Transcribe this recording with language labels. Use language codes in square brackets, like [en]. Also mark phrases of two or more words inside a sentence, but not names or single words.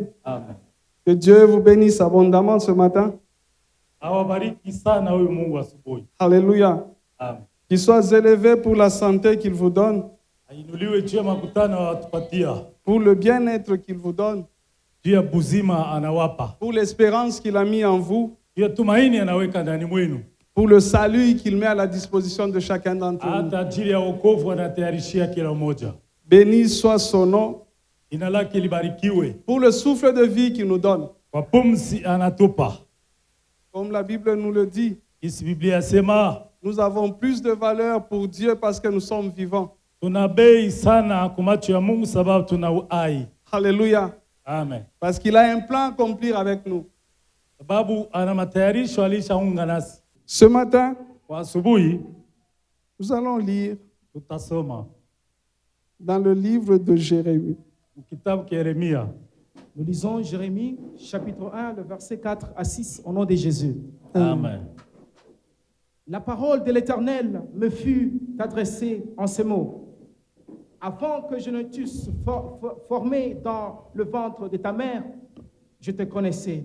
[fr] Amen. Que Dieu vous bénisse abondamment ce matin. [sw] Awabariki sana huyu Mungu asubuhi. [fr] Alléluia. Amen. Qu'il soit élevé pour la santé qu'il vous donne, [sw] Ainuliwe juu ya makutano watupatia. [fr] pour le bien-être qu'il vous donne, [sw] Juu ya buzima anawapa. [fr] pour l'espérance qu'il a mis en vous, [sw] Juu ya tumaini anaweka ndani mwenu. [fr] pour le salut qu'il met à la disposition de chacun d'entre nous. [sw] Hata ajili ya wokovu anatayarishia kila mmoja. [fr] Béni soit son nom, [sw] Jina lake libarikiwe. [fr] pour le souffle de vie qu'il nous donne. [sw] Kwa pumzi anatupa. [fr] Comme la Bible nous le dit, [sw] Isi Biblia yasema [fr] nous avons plus de valeur pour Dieu parce que nous sommes vivants. [sw] tuna bei sana kwa macho ya Mungu sababu tuna uhai. [fr] Alléluia. Amen. Parce qu'il a un plan à accomplir avec nous. [sw] Sababu ana matayarisho alishaunga nasi. [fr] Ce matin, [sw] Kwa asubuhi [fr] nous allons lire [sw] tutasoma [fr] dans le livre de Jérémie. [sw] kitabu cha Yeremia. [fr] Nous lisons Jérémie, chapitre 1, le verset 4 à 6, au nom de Jésus. Amen. La parole de l'Éternel me fut adressée en ces mots. Avant que je ne t'eusse formé dans le ventre de ta mère, je te connaissais.